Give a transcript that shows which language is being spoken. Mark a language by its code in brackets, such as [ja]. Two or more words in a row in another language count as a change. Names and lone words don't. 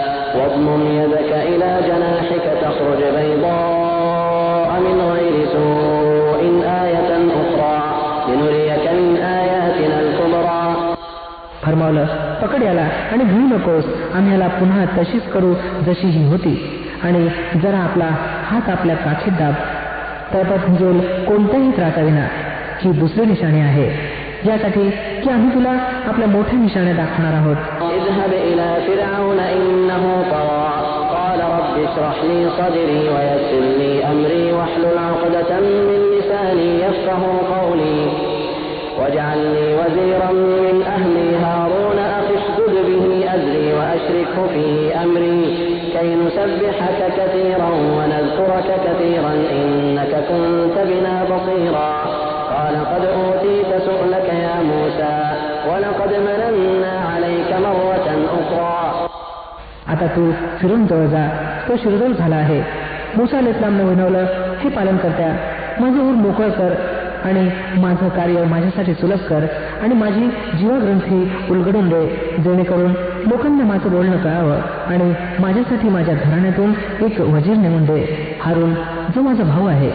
[ar] واضمم يدك إلى جناحك تخرج بيضاء من غير سوء آية أخرى لنريك من آياتنا الكبرى. [mr] फरमावलं, पकड याला आणि भिवू नकोस, आम्ही याला पुन्हा तशीच करू जशी ही होती. आणि जरा आपला हात आपल्या काखेत दाब, त्यात भिजेल कोणत्याही त्रासाविना. ही दुसरी निशाणी आहे यासाठी की आम्ही तुला आपल्या मोठ्या निशाण्या दाखवणार आहोत. [ar] اذهب إلى فرعون إنه طغى قال رب اشرح لي صدري ويسر لي أمري واحلل عقدة من لساني يفقهوا قولي واجعل لي وزيرا من أهلي هارون أخي اشدد به أزري وأشركه في أمري كي نسبحك كثيرا ونذكرك كثيرا إنك كنت بنا بصيرا. قال قد أوتيت سؤلك يا موسى ولقد مننا عليك مرة أخرى. [mr] आता तू फिरून जवळ जा, तो शिरदोल झाला आहे. मूसा अलैहिस्सलामने विनवलं, हे पालन करत्या, माझं ऊर मोकळं कर आणि माझं कार्य माझ्यासाठी सुलभ कर आणि माझी जीवग्रंथी उलगडून दे, जेणेकरून लोकांना माझं बोलणं कळावं आणि माझ्यासाठी माझ्या घराण्यातून एक वजीर नेमून दे, हारून जो माझा भाऊ आहे.